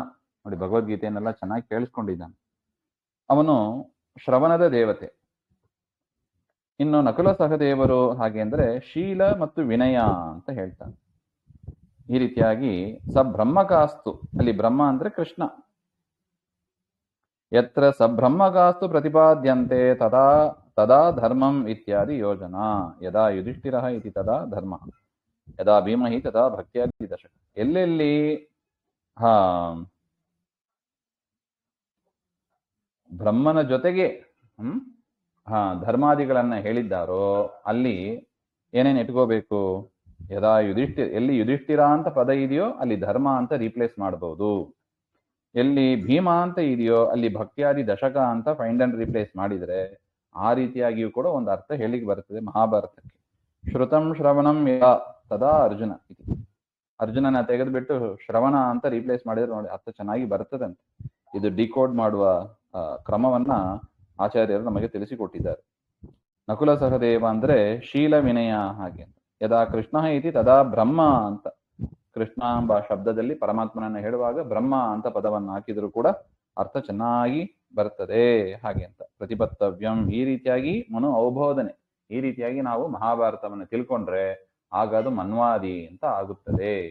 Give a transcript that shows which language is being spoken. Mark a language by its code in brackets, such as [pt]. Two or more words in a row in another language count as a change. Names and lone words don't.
[kn] ನೋಡಿ ಭಗವದ್ಗೀತೆಯನ್ನೆಲ್ಲ ಚೆನ್ನಾಗಿ ಕೇಳಿಸ್ಕೊಂಡಿದ್ದಾನೆ, ಅವನು ಶ್ರವಣದ ದೇವತೆ. ಇನ್ನು ನಕುಲ ಸಹದೇವರು ಹಾಗೆ ಅಂದ್ರೆ ಶೀಲ ಮತ್ತು ವಿನಯ ಅಂತ ಹೇಳ್ತಾನೆ. ಈ ರೀತಿಯಾಗಿ ಸಬ್ರಹ್ಮಕಾಸ್ತು, ಅಲ್ಲಿ ಬ್ರಹ್ಮ ಅಂದ್ರೆ ಕೃಷ್ಣ. [sa] ಯತ್ರ ಸಬ್ರಹ್ಮಕಾಸ್ತು ಪ್ರತಿಪಾದ್ಯಂತೆ ತದಾ ತದಾ ಧರ್ಮಂ ಇತ್ಯಾದಿ ಯೋಜನಾ. ಯದಾ ಯುಧಿಷ್ಠಿರಃ ಇತಿ ತದಾ ಧರ್ಮ, ಯದಾ ಭೀಮಹಿ ತದಾ ಭಕ್ತ್ಯಾದಿ ದಶಕ. [kn] ಎಲ್ಲೆಲ್ಲಿ ಬ್ರಹ್ಮನ ಜೊತೆಗೆ ಧರ್ಮಾದಿಗಳನ್ನ ಹೇಳಿದ್ದಾರೋ ಅಲ್ಲಿ ಏನೇನು ಇಟ್ಕೋಬೇಕು? ಯದಾ ಎಲ್ಲಿ ಯುಧಿಷ್ಠಿರ ಅಂತ ಪದ ಇದೆಯೋ ಅಲ್ಲಿ ಧರ್ಮ ಅಂತ ರೀಪ್ಲೇಸ್ ಮಾಡಬಹುದು. ಎಲ್ಲಿ ಭೀಮ ಅಂತ ಇದೆಯೋ ಅಲ್ಲಿ ಭಕ್ತ್ಯಾದಿ ದಶಕ ಅಂತ [en] find and replace [kn] ಮಾಡಿದ್ರೆ ಆ ರೀತಿಯಾಗಿಯೂ ಕೂಡ ಒಂದು ಅರ್ಥ ಹೇಳಿಗೆ ಬರ್ತದೆ ಮಹಾಭಾರತಕ್ಕೆ. [sa] ಶ್ರುತಂ ಶ್ರವಣಂ ಯದಾ ತದಾ ಅರ್ಜುನ. [kn] ಅರ್ಜುನನ ತೆಗೆದುಬಿಟ್ಟು ಶ್ರವಣ ಅಂತ ರೀಪ್ಲೇಸ್ ಮಾಡಿದ್ರೆ ನೋಡಿ ಅರ್ಥ ಚೆನ್ನಾಗಿ ಬರ್ತದಂತೆ. ಇದು ಡಿಕೋಡ್ ಮಾಡುವ ಕ್ರಮವನ್ನ ಆಚಾರ್ಯರು ನಮಗೆ ತಿಳಿಸಿಕೊಟ್ಟಿದ್ದಾರೆ. ನಕುಲ ಸಹದೇವ ಅಂದ್ರೆ ಶೀಲ ವಿನಯ ಹಾಗೆ. [sa] ಯದಾ ಕೃಷ್ಣ ಇತಿ ತದಾ ಬ್ರಹ್ಮ ಅಂತ. [kn] ಕೃಷ್ಣ ಎಂಬ ಶಬ್ದದಲ್ಲಿ ಪರಮಾತ್ಮನನ್ನ ಹೇಳುವಾಗ ಬ್ರಹ್ಮ ಅಂತ ಪದವನ್ನು ಹಾಕಿದ್ರು ಕೂಡ ಅರ್ಥ ಚೆನ್ನಾಗಿ ಬರ್ತದೆ ಹಾಗೆ ಅಂತ. ಪ್ರತಿಪತ್ತವ್ಯಂ, ಈ ರೀತಿಯಾಗಿ ಮನು ಅವಬೋಧನೆ, ಈ ರೀತಿಯಾಗಿ ನಾವು ಮಹಾಭಾರತವನ್ನು ತಿಳ್ಕೊಂಡ್ರೆ ಆಗ ಅದು ಮನ್ವಾದಿ ಅಂತ ಆಗುತ್ತದೆ.